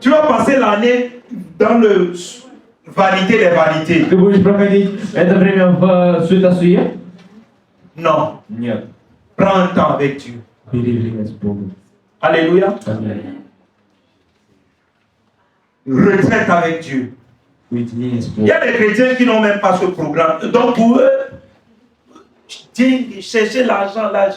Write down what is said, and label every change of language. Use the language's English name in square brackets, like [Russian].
[French] Tu vas passer l'année dans le vanité des vanités. [Russian] Ты будешь проходить это время в суета-суе? [French] Non, [Russian] Нет. [French] prends un temps avec Dieu. [Russian] Бери время с Богом. [French] Alléluia. [Russian] Аминь. [French] Retraite avec Dieu. [Russian] Уединение с [French] Il y [Russian] Богом. [French] a des chrétiens qui n'ont même pas ce programme. Donc pour eux, chercher l'argent.